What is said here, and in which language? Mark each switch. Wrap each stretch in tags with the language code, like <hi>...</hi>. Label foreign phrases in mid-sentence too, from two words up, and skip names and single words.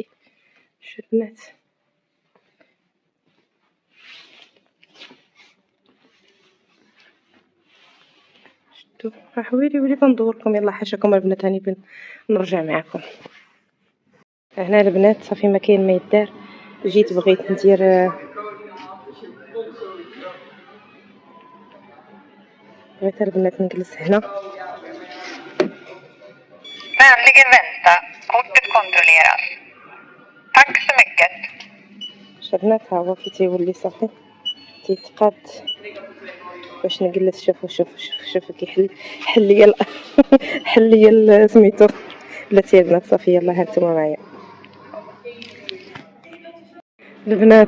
<ar>شوف البنات شفتو حويلي وليت ندوركم. يلا حاشاكم البنات هاني نرجع معكم. هنا البنات صافي ما كاين ما يدار. جيت بغيت ندير بغيت البنات نجلس هنا.</ar> <sv>Vänligen vänta, kortet kontrolleras. Tack så mycket.</sv> <ar>شبنات ها هو كي تيولي صافي تيتقاد باش نجلس. شوفوا كيحل حل ليا حل ليا سميتو بلاتي البنات. صافي يلاه هانتوما معايا البنات.</ar>